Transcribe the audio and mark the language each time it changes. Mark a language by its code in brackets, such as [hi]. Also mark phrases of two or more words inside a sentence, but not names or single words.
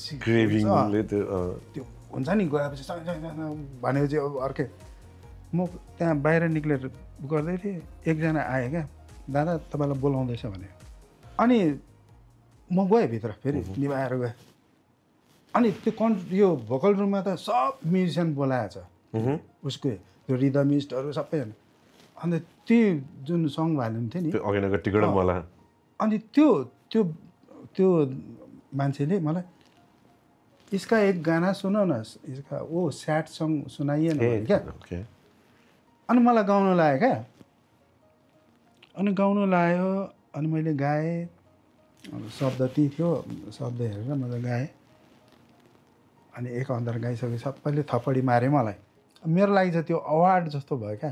[ne] त्यो हुन्छ नि गएपछि भनेपछि अब अर्कै म त्यहाँ बाहिर निक्लेर गर्दै थिएँ एकजना आयो क्या दादा तपाईँलाई बोलाउँदैछ भने अनि म गएँ भित्र फेरि निभाएर गएँ अनि त्यो यो भोकल रुममा त सब म्युजिसियन बोलाएको छ उसको त्यो रिदमिस्टहरू सबैजना अन्त त्यो जुन सङ भाइलिन थियो नि अनि त्यो मान्छेले मलाई [hi] इसका एक गाना सुनो न इसका वो सैड सॉन्ग सुनाइए न [ne] क्या अनि मलाई गाउन लाग्यो क्या अनि गाउन लाग्यो अनि मैले गाएँ शब्द ती थियो शब्द हेरेर मैले गाएँ अनि एक अन्तर गाइसके सबैले थप्पडी मारे मलाई मेरो लागि चाहिँ त्यो अवार्ड जस्तो भयो क्या